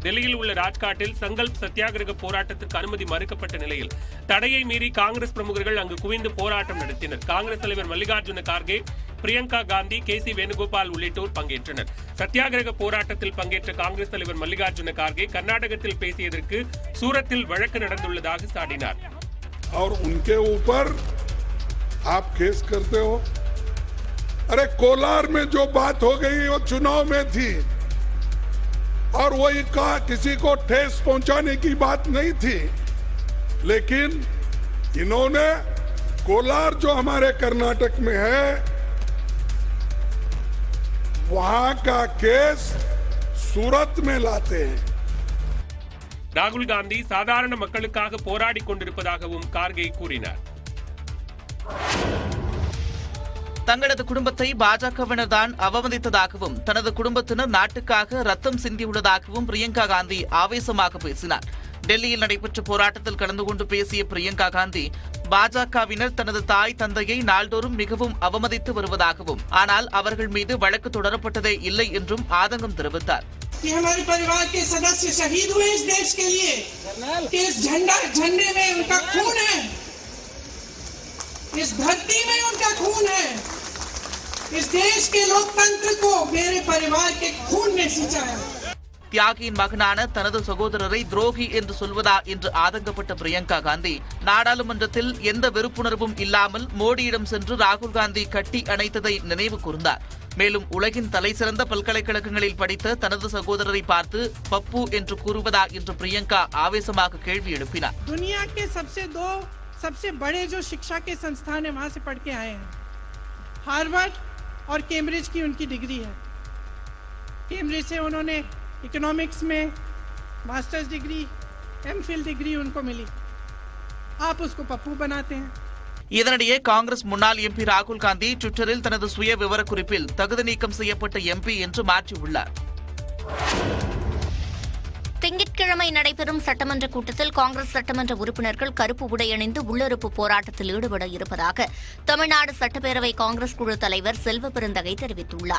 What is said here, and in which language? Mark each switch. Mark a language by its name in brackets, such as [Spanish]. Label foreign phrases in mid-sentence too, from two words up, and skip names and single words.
[Tamil] டெல்லியில் உள்ள ராஜ்காட்டில் சங்கல்ப் சத்தியாகிரக போராட்டத்திற்கு அனுமதி மறுக்கப்பட்ட நிலையில் தடையை மீறி காங்கிரஸ் பிரமுகர்கள் அங்கு குவிந்து போராட்டம் நடத்தினர். காங்கிரஸ் தலைவர் மல்லிகார்ஜுன கார்கே, பிரியங்கா காந்தி, கேசி வேணுகோபால் உள்ளிட்டோர் பங்கேற்றனர். சத்தியாகிரக போராட்டத்தில் பங்கேற்ற காங்கிரஸ் தலைவர் மல்லிகார்ஜுன கார்கே கர்நாடகத்தில் பேசியதற்கு சூரத்தில் வழக்கு நடந்துள்ளதாக சாடினார். [Hindi] और उनके ऊपर आप केस करते हो? अरे कोलार में जो बात हो गई वो चुनाव में थी और वही का किसी को ठेस पहुंचाने की बात नहीं थी, लेकिन इन्होंने कोलार जो हमारे कर्नाटक में है वहां का केस सूरत में लाते हैं. [Tamil] ராகுல் காந்தி சாதாரண மக்களுக்காக போராடி கொண்டிருப்பதாகவும் கார்கே கூறினார். தங்களது குடும்பத்தை பாஜகவினர் தான் அவமதித்ததாகவும் தனது குடும்பத்தினர் நாட்டுக்காக ரத்தம் சிந்தியுள்ளதாகவும் பிரியங்கா காந்தி ஆவேசமாக பேசினார். டெல்லியில் நடைபெற்ற போராட்டத்தில் கலந்து கொண்டு பேசிய பிரியங்கா காந்தி பாஜகவினர் தனது தாய் தந்தையை நாள்தோறும் மிகவும் அவமதித்து வருவதாகவும் ஆனால் அவர்கள் மீது வழக்கு தொடரப்பட்டதே இல்லை என்றும் ஆதங்கம் தெரிவித்தார். [Hindi] कि हमारे परिवार के सदस्य शहीद हुए इस देश के लिए, कि इस झंडे में उनका खून है, इस धरती में उनका खून है, इस देश के लोकतंत्र को मेरे परिवार के खून ने सींचा है। [Tamil] தியாகியின் மகனான தனது சகோதரரை துரோகி என்று சொல்வதா என்று ஆதங்கப்பட்ட பிரியங்கா காந்தி நாடாளுமன்றத்தில் எந்த வெறுப்புணர்வும் இல்லாமல் மோடியிடம் சென்று ராகுல் காந்தி கட்டி அணைத்ததை நினைவு கூர்ந்தார். மேலும் உலகின் தலைசிறந்த பல்கலைக்கழகங்களில் படித்த தனது சகோதரரை பார்த்து பப்பு என்று கூறுவதா என்று பிரியங்கா ஆவேசமாக கேள்வி எழுப்பினார். [Hindi] दुनिया के सबसे बड़े जो शिक्षा के संस्थान है वहां से पढ़ के आए हैं. हार्वर्ड और कैम्ब्रिज की उनकी डिग्री है. कैम्ब्रिज से उन्होंने इकोनॉमिक्स में मास्टर्स डिग्री, एमफिल डिग्री उनको मिली. आप उसको पप्पू बनाते हैं. [Tamil] இதனிடையே காங்கிரஸ் முன்னாள் எம்பி ராகுல் காந்தி ட்விட்டரில் தனது சுய விவரக்குறிப்பில் தகுதி நீக்கம் செய்யப்பட்ட எம்பி என்று மாற்றியுள்ளார். திங்கட்கிழமை நடைபெறும் சட்டமன்ற கூட்டத்தில் காங்கிரஸ் சட்டமன்ற உறுப்பினர்கள் கருப்பு உடை அணிந்து உள்ளிருப்பு போராட்டத்தில் ஈடுபட இருப்பதாக தமிழ்நாடு சட்டப்பேரவை காங்கிரஸ் குழு தலைவர் செல்வ பெருந்தகை தெரிவித்துள்ளார்.